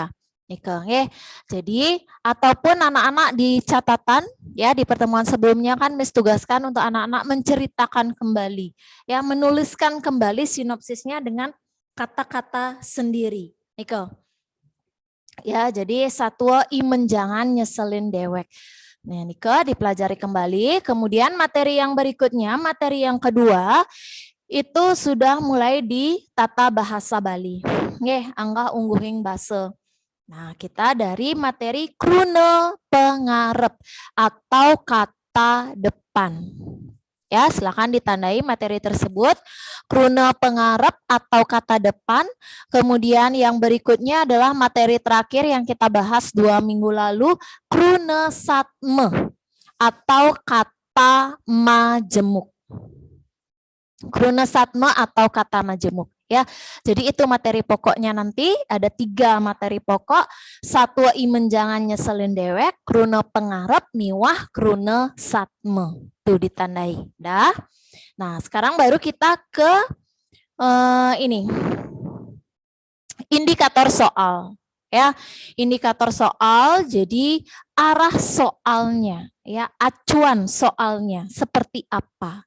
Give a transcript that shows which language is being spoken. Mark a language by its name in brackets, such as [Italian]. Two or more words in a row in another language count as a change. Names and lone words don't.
[Indonesian] Jadi ataupun anak-anak di catatan ya di pertemuan sebelumnya kan Miss tugaskan untuk anak-anak menceritakan kembali ya, menuliskan kembali sinopsisnya dengan kata-kata sendiri. Ya, jadi [Balinese] satwa imenjangan nyeselin dewek. [Indonesian] Nah, dipelajari kembali. Kemudian materi yang berikutnya, materi yang kedua itu sudah mulai di tata bahasa Bali. [Balinese] Nggih, anggah ungguhing basa. [Indonesian] Nah, kita dari materi [Balinese] krune pengarep [Indonesian] atau kata depan. Ya, silakan ditandai materi tersebut. [Balinese] Krune pengarep [Indonesian] atau kata depan. Kemudian yang berikutnya adalah materi terakhir yang kita bahas 2 minggu lalu, [Balinese] krune satme [Indonesian] atau kata majemuk. [Balinese] kruna satma [Indonesian] atau kata majemuk ya. Jadi itu materi pokoknya nanti ada 3 materi pokok. [Balinese] Satwa i menjangan nyeselin dewek, kruna pengarep, miwah kruna satma. [Indonesian] Tuh ditandai. Dah. Nah, sekarang baru kita ke ini. Indikator soal. Ya, indikator soal jadi arah soalnya ya, acuan soalnya seperti apa.